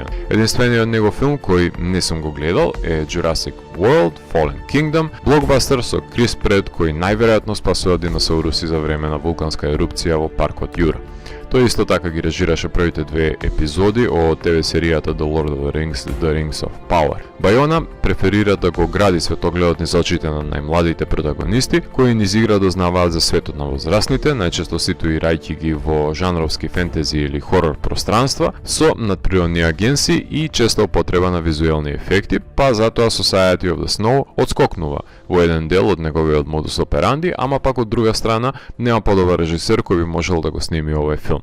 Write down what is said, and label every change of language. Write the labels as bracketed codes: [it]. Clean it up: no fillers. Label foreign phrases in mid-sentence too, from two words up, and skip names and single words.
[mk] Единствениот негов филм кој не сум го гледал е Jurassic World Fallen Kingdom, блокбастер со Крис Пред кој најверојатно спасува диносауруси за време на вулканска ерупција во паркот Јура. Тој исто така ги режираше првите 2 епизоди од ТВ серијата The Lord of the Rings, The Rings of Power. Бајона преферира да го гради светогледот низ очите на најмладите протагонисти, кои низ игра дознаваат за светот на возрастните, најчесто ситуирајќи ги во жанровски фентези или хорор пространства, со надприродни агенси и често употреба на визуелни ефекти, па затоа Society of the Snow одскокнува во еден дел од неговиот [la] modus operandi, [mk] ама пак од друга страна нема подобар режисер кој би можел да го сними овој филм.